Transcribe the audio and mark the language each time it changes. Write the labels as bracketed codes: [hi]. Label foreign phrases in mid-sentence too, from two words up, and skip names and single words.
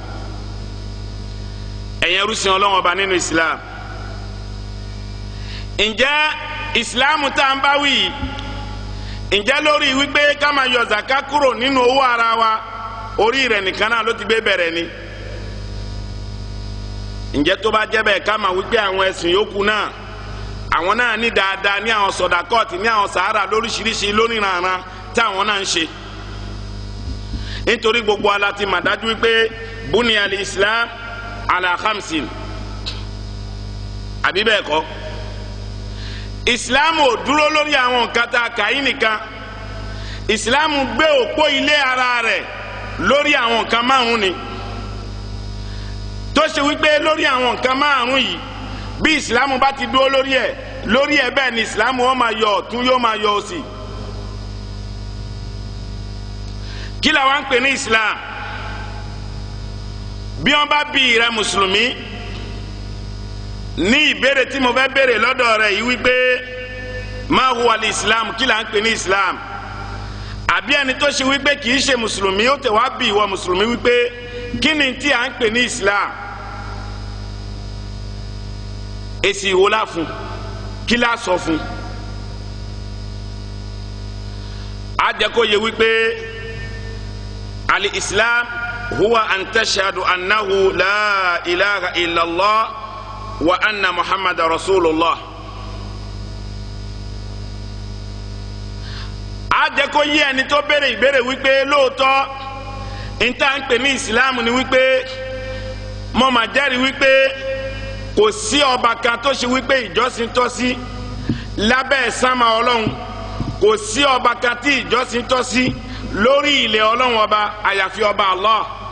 [yo] ẹ̀yin ẹrúsìn Ọlọ́run ọba nínú Islam ǹjẹ́ Islam tá à ń bá wí ǹjẹ́ lórí wípé ká máa yọ zaka kúrò nínú owó ara wa orí rẹ̀ nìkan náà ló ti gbé bẹ̀rẹ̀ ni? ǹjẹ́ tó bá jẹ́ bẹ́ẹ̀ ká máa wípé àwọn ẹ̀sìn yòókù náà àwọn náà ní dáadáa ní àwọn sọ̀dàkọ́ọ̀tì ní àwọn sàárà lóríṣiríṣi lóníranran táwọn náà ń ṣe? nítorí gbogbo ala ti mà dájú wípé [ar] بني الإسلام على خمس [yo] àbí bẹ́ẹ̀ kọ́? Islam ò dúró lórí àwọn nǹkan tá a kà yí nìkan. Islam gbé òpó ilé ara rẹ̀ lórí àwọn nǹkan márùn ni tó ṣe wípé lórí àwọn nǹkan márùn yìí bí Islam bá ti dúró lórí ẹ̀ bẹ́ẹ̀ ni Islam ó máa yọ ọ̀tún yóò máa yọ òsì. kí la wá ń pè ní Islam? bí wọ́n bá bí rẹ mùsùlùmí ní ìbéèrè tí mo fẹ́ béèrè lọ́dọ̀ rẹ̀ yìí wípé [ar] ما هو الإسلام, [yo] kí la ń pè ní Islam? àbí ẹni tó ṣe wípé kì í ṣe mùsùlùmí ó tẹ̀ wá bí ìwọ mùsùlùmí wípé kí ni tí à ń pè ní Islam? èsì ìwò la fún, kí la sọ fún? a jẹ́ kó yé wípé [ar] الإسلام هو أن تشهد أنه لا إله إلا الله وأن محمدا رسول الله. [yo] a jẹ́ kó yé ẹni tó béèrè ìbéèrè wípé lóòótọ́ níta ń pè ní ìsìláàmù ni wípé mo mà jẹ́rìí wípé kò sí ọba kan tó ṣe wípé ìjọsìn tọ́ sí lábẹ́ sánmà Ọlọ́run, kò sí ọba kan tí ìjọsìn tọ́ sí lórí ilẹ̀ Ọlọ́run ọba àyàfi ọba Allah.